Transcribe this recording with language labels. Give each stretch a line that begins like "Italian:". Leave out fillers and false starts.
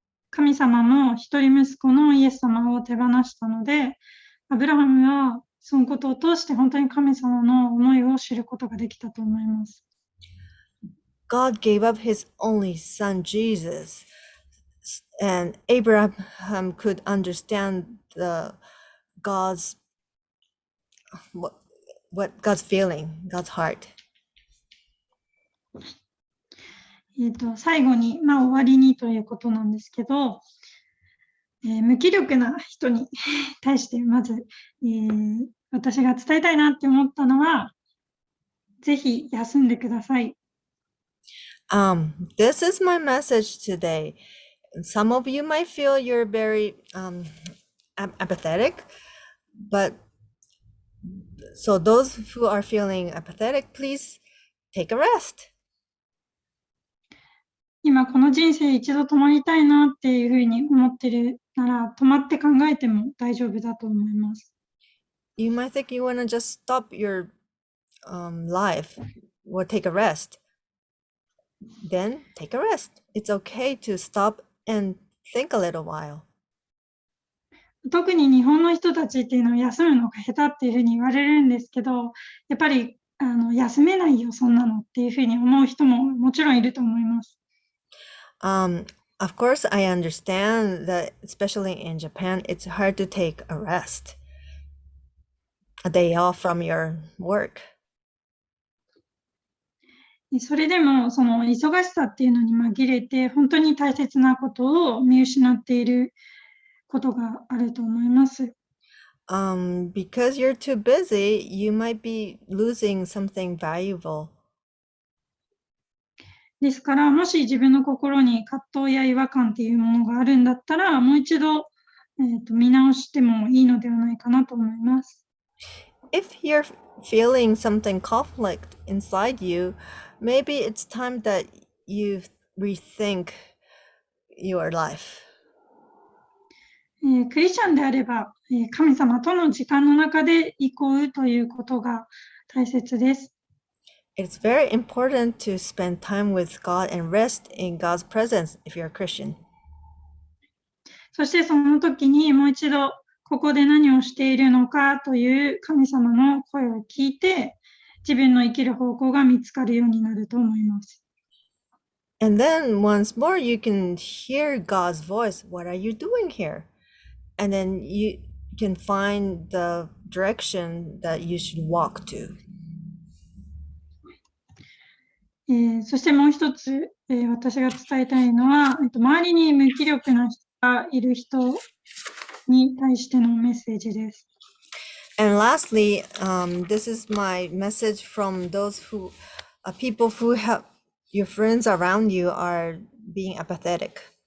Japanese: 神様も一人息子のイエス様を手放したので、アブラハムはそのことを通して本当に神様の思いを知ることができたと思います。
English: God gave up his only son Jesus, and Abraham could understand God's what God's feeling, God's heart.
Japanese: 最後に、終わりにということなんですけど、無気力な人に対してまず、私が伝えたいなって思ったのは、ぜひ休んでください。
English: This is my message today. Some of you might feel you're very apathetic, but so those who are feeling apathetic, please take a rest.
Japanese: 今この人生一度止まりたいなっていうふうに思ってるなら、止まって考えても大丈夫だと思います。
English: You might think you want to just stop your life or take a rest. Then take a rest. It's okay to stop and think a little while.
Japanese: 特に日本の人たちっていうのは休むのが下手っていうふうに言われるんですけど、やっぱり休めないよ、そんなのっていうふうに思う人ももちろんいると思います。
English: Of course, I understand that, especially in Japan, it's hard to take a rest, a day off from your work.
Japanese: それでも、その忙しさっていうのに紛れて、本当に大切なことを見失っていることがあると思います。
English: Because you're too busy, you might be losing something valuable.
Japanese: ですから、もし自分の心に葛藤や違和感っていうものがあるんだったら、もう一度、見直してもいいのではないかなと思います。
English: If you're feeling something conflict inside you, maybe it's time that you rethink your life.
Japanese: クリスチャンであれば、神様との時間の中で移行ということが大切です。
English: It's very important to spend time with God and rest in God's presence if you're a Christian.
Japanese: そしてその時にもう一度ここで何をしているのかという神様の声を聞いて、自分の生きる方向が見つかるようになると思います。
English: And then once more, you can hear God's voice. What are you doing here? And then you can find the direction that you should walk to.
Japanese: そしてもう一つ、私が伝えたいのは、周りに無気力な人がいる人に対してのメッセージです。
English: And lastly, this is my message from those people who have your friends around you are being apathetic.